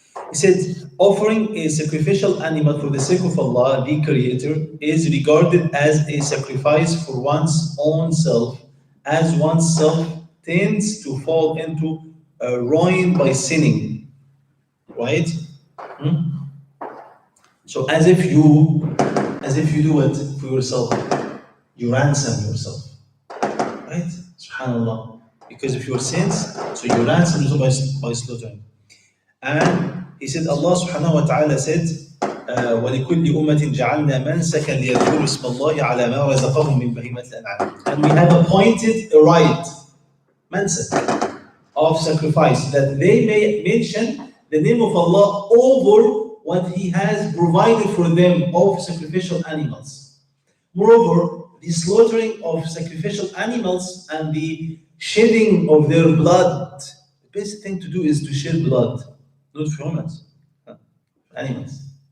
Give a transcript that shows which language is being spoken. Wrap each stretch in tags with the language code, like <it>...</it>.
<en>He said, offering a sacrificial animal for the sake of Allah, the Creator, is regarded as a sacrifice for one's own self, as one's self tends to fall into ruin by sinning. Right? So as if you do it for yourself, you ransom yourself. Right? SubhanAllah. Because of your sins, so you ransom yourself by slaughtering. And he said, Allah subhanahu wa ta'ala said,</en> <ar>وَلِكُلِّ أُمَّةٍ جَعَلْنَا مَنْسَكًا لِيَذْكُرُوا اسْمَ اللَّهِ عَلَى مَا رَزَقَهُم مِّن بَهِيمَةِ الْأَنْعَامِ.</ar> <en>And we have appointed a rite, mansak, of sacrifice, that they may mention the name of Allah over what He has provided for them of sacrificial animals. Moreover, the slaughtering of sacrificial animals and the shedding of their blood, the best thing to do is to shed blood, not for humans, animals.</en>